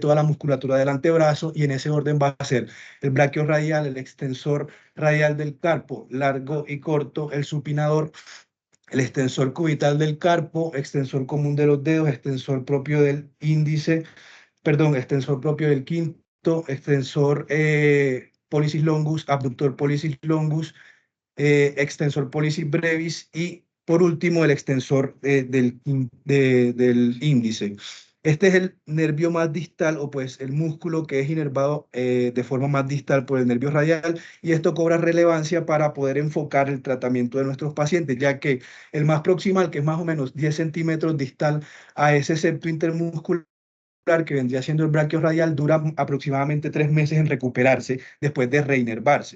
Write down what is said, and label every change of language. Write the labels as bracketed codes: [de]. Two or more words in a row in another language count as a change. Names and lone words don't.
[es] toda la musculatura del antebrazo y en ese orden va a ser el braquio radial, el extensor radial del carpo, largo y corto, el supinador, el extensor cubital del carpo, extensor común de los dedos, extensor propio del índice, perdón, extensor propio del quinto, [la] extensor pollicis longus, abductor pollicis longus, extensor pollicis brevis [es] y por último el extensor del índice. Este es el nervio más distal o pues el músculo que es inervado de forma más distal por el nervio radial y esto cobra relevancia para poder enfocar el tratamiento de nuestros pacientes, ya que el más proximal, que es más o menos 10 centímetros distal a ese septo intermuscular, que vendría siendo el braquio radial, dura aproximadamente 3 meses en recuperarse después de reinervarse.